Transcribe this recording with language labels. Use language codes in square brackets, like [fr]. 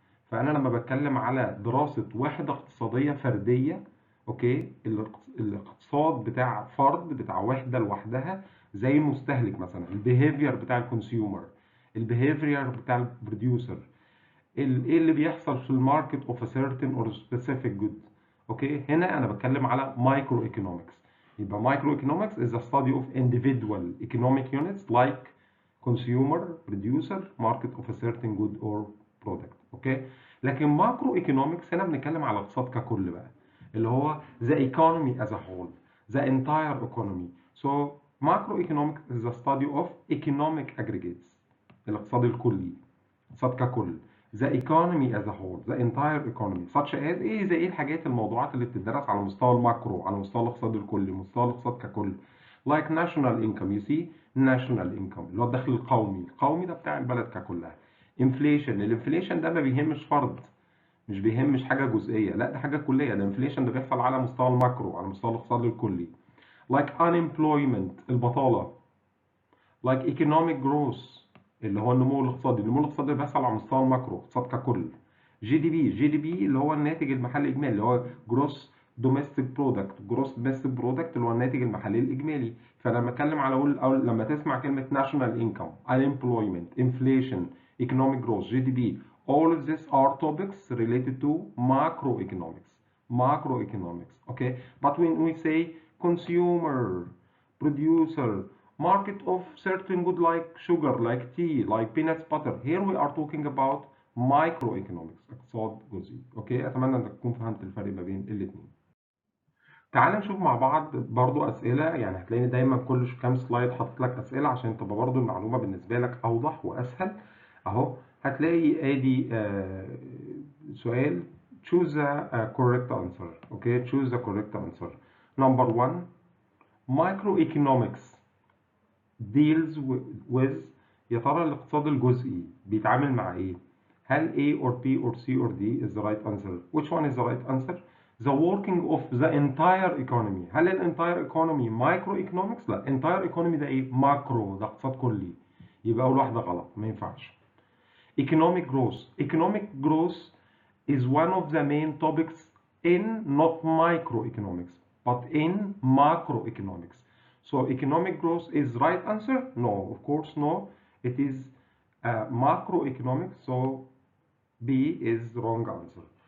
[ar] فأنا لما بتكلم على دراسة وحدة اقتصادية فردية، اوكي، الاقتصاد بتاع فرد، بتاع وحدة لوحدها، زي المستهلك مثلا، البيهيفير بتاع الكونسيومر، البيهيفير بتاع البروديوسر، ايه اللي بيحصل في [en] الماركت of a certain or specific good. [ar] اوكي، هنا انا بتكلم على مايكرو ايكونومكس. [en] يبقى microeconomics is a study of individual economic units like consumer, producer, market of a certain good or product. [ar] اوكي، لكن ماكرو ايكونومكس هنا بنتكلم على الاقتصاد ككل بقى، اللي هو [en] the economy as a whole, the entire economy. So macroeconomics is a study of economic aggregates، [ar] الاقتصاد الكلي، الاقتصاد ككل. [en] the economy as a whole, the entire economy, such as [ar] ايه، زي ايه الحاجات، الموضوعات اللي بتدرس على مستوى الماكرو، على مستوى الاقتصاد الكلي، مستوى الاقتصاد ككل. [en] like national income. you see national income [ar] اللي هو الدخل القومي. القومي ده بتاع البلد ككلها. [en] inflation. [ar] الانفليشن ده ما بيهمش فرد، مش بيهمش حاجه جزئيه، لا ده حاجه كليه. الانفليشن ده بيحصل على مستوى الماكرو، على مستوى الاقتصاد الكلي. [en] like unemployment، البطاله. like economic growth [ar] اللي هو النمو الاقتصادي. النمو الاقتصادي بيحصل على مستوى الماكرو، اقتصاد ككل. جي دي بي اللي هو الناتج المحلي الاجمالي، اللي هو [en] Gross domestic product. Gross domestic product [ar] اللي هو الناتج المحلي الاجمالي. فلما اتكلم على اقول لما تسمع كلمه [en] national income, unemployment, inflation, economic growth, GDP, all of these are topics related to macroeconomics. Macroeconomics, okay? But when we say consumer, producer, market of certain good like sugar, like tea, like peanuts butter, here we are talking about microeconomics، [ar] اقتصاد جزئي. اوكي، اتمنى انك تكون فهمت الفرق ما بين الاثنين. تعال نشوف مع بعض برضو اسئله، يعني هتلاقيني دايما كل كام سلايد حاطط لك اسئله عشان تبقى برضو المعلومه بالنسبه لك اوضح واسهل. اهو هتلاقي ادي سؤال [en] choose the correct answer. okay, choose the correct answer. Number one, microeconomics deals with، [ar] يا ترى الاقتصاد الجزئي بيتعامل مع ايه؟ هل [en] A or B or C or D is the right answer? Which one is the right answer? The working of the entire economy. [ar] هل ال [en] entire economy microeconomics؟ [ar] لا، entire economy ده ايه؟ macro، ده اقتصاد كلي. يبقى أول واحدة غلط، ما ينفعش. [en] Economic growth. Economic growth is one of the main topics in not microeconomics but in macroeconomics. So economic growth is right answer? No, of course no. It is macroeconomic, so B is wrong answer.